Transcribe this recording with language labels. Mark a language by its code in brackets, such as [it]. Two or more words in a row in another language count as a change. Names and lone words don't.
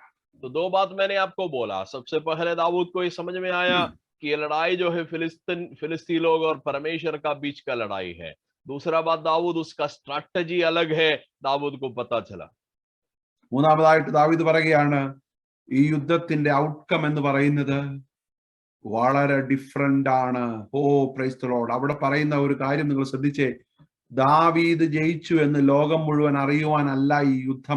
[hi] तो दो बात मैंने आपको बोला। सबसे पहले दाऊद को ये समझ में आया कि ये लड़ाई जो है फिलिस्ती लोग और परमेश्वर का बीच का लड़ाई है। दूसरा बात, दाऊद उसका स्ट्रैटेजी अलग है, दाऊद को पता चला। [ml] മൂന്നാമതായിട്ട് ദാവീദ് പറയുകയാണ്, ഈ യുദ്ധത്തിന്റെ ഔട്ട്കം എന്ന് പറയുന്നത് വളരെ ഡിഫറെന്റ് ആണ്. [en] O praise the Lord. [ml] അവിടെ പറയുന്ന ഒരു കാര്യം നിങ്ങൾ ശ്രദ്ധിച്ചേ, ദാവീദ് ജയിച്ചു എന്ന് ലോകം മുഴുവൻ അറിയുവാനല്ല ഈ യുദ്ധം.